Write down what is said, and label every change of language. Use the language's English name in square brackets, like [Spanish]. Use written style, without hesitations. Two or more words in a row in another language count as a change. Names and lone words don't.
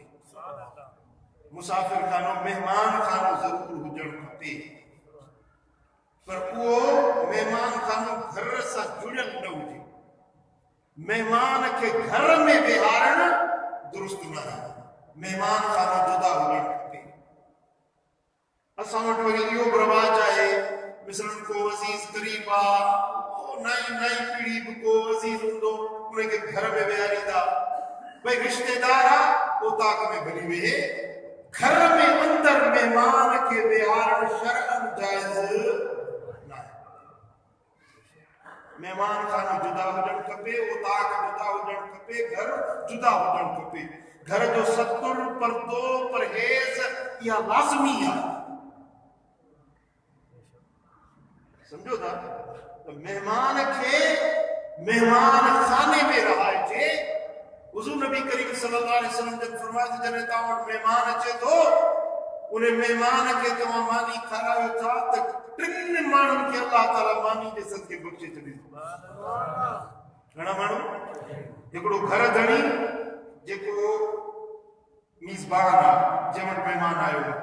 [Sindhi] मुसाफ़िर खानो, मेहमान खानो ज़रूर हुजणु खपे, पर उहो मेहमान खानो घर सां जुड़ियल न हुजे। मेहमान खे घर में विहारणु दुरुस्त न आहे, मेहमान खानो जुदा हुजणु खपे। असां वटि वरी इहो बि रवाज आहे, मिसरनि को अज़ीज़ करीब आहे, नई पीढ़ी भी को अजीज हूंदो, उनखे घर में विहारींदा। भई रिश्तेदार आहे, उताक में भली वेहे, घर में अंदर मेहमान के विहारण शरअन जायज़ न आहे। मेहमान खानो जुदा हुजण खपे, उताक जुदा हुजण खपे, घर जुदा हुजण खपे। घर जो सतुर पर्दो परहेज़ इहा लाज़मी आहे। समझो था? तो मेहमान के मेहमान खाने में रहाइजे। हुज़ूर नबी करीम [Arabic] صلى الله عليه وسلم [Sindhi] जब फरमाया जॾहिं तव्हां वटि मेहमान अचे थो उन मेहमान खे तव्हां मानी खारायो था त टिनि माण्हुनि खे अल्लाह ताला मानी जे सदके बख़्शे छॾे थो। घणा माण्हू? हिकिड़ो घर धणी जेको मीज़बान आहे, जंहिं वटि महिमान आयो आहे।